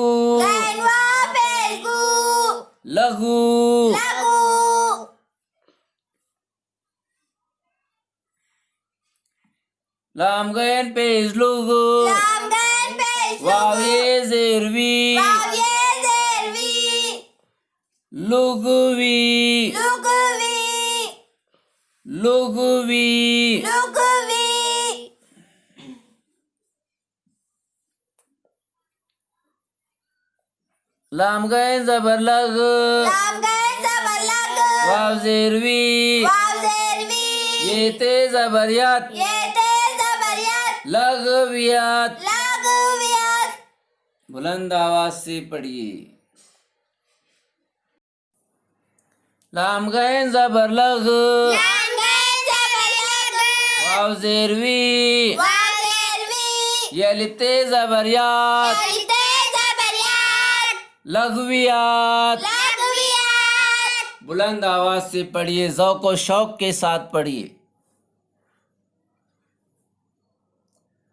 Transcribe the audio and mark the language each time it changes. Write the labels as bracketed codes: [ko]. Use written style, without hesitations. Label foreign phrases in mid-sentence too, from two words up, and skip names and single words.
[hi] गैन वाव पेश गू, लघु। लघु। लाम गैन पेश लुगु, लाम गैन पेश वाव लुगु, ये ज़ेरवी, वाव ये ज़ेरवी, लुगवी, लुगवी, लुगवी। लुगवी। लाम गैन ज़बर लग, लाम गैन जबर लग, वाव ज़ेरवी, वाव ज़ेरवी, ये ते ज़बरियत, ये ते ज़बरियत, लग़वियत। लग़वियत। बुलंद आवाज से पढ़िए। लाम गैन ज़बर लग, लाम गैन जबर लग, वाव ज़ेरवी, वाव ज़ेरवी, ये अलिफ ते ज़बरियत, अलिफ ते ज़बरियत, लग़वियत। लग़वियत। बुलंद आवाज से पढ़िए, ज़ौक़ व शौक के साथ पढ़िए।